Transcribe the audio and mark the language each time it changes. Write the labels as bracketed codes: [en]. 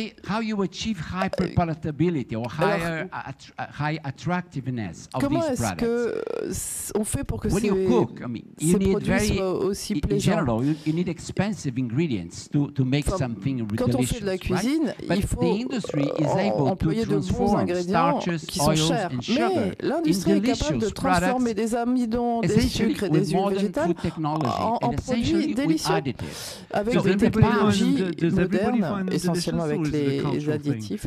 [en] How you achieve hyper palatability or high attractiveness of these products? [fr] Comment est-ce qu'on fait pour que ces produits soient aussi plaisants? [en] In general, you need expensive ingredients to make something delicious. [fr] Quand on fait de la cuisine, il faut employer de bons ingrédients qui sont chers. Mais l'industrie est capable de transformer des amidons, des sucres et des huiles végétales en produits délicieux avec des technologies modernes, essentiellement avec les additifs.